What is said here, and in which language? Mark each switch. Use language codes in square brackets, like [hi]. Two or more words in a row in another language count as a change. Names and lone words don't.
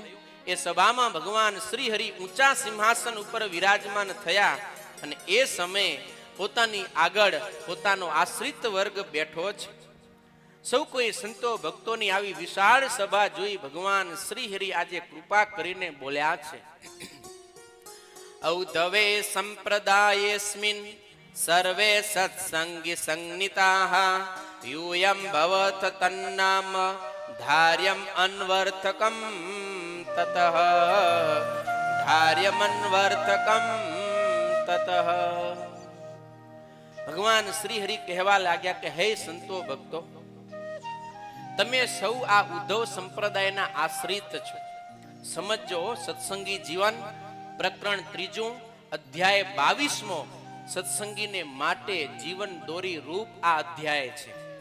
[gu] એ સભામાં ભગવાન શ્રી હરિ ઊંચા સિંહાસન ઉપર વિરાજમાન થયા અને એ સમયે પોતાની આગળ પોતાનો આશ્રિત વર્ગ બેઠો છે. સૌ કોઈ સંતો ભક્તોની આવી વિશાળ સભા જોઈ ભગવાન શ્રી હરિ આજે કૃપા કરીને બોલ્યા છે, [sa] औधवे संप्रदायेस्मिन सर्वे सत्संगी संगीताः यूयं भवत तन्नाम धार्यम अन्वर्थकम ततः धार्यम अन्वर्थकम ततः. [gu] ભગવાન શ્રી હરિ કહેવા લાગ્યા કે હે સંતો ભક્તો, તમે સૌ આ ઉદ્ધવ સંપ્રદાયના આશ્રિત છો. સમજો, સત્સંગી જીવન પ્રકરણ 3 અધ્યાય 22મો સત્સંગીને માટે જીવન દોરી રૂપ આ અધ્યાય છે.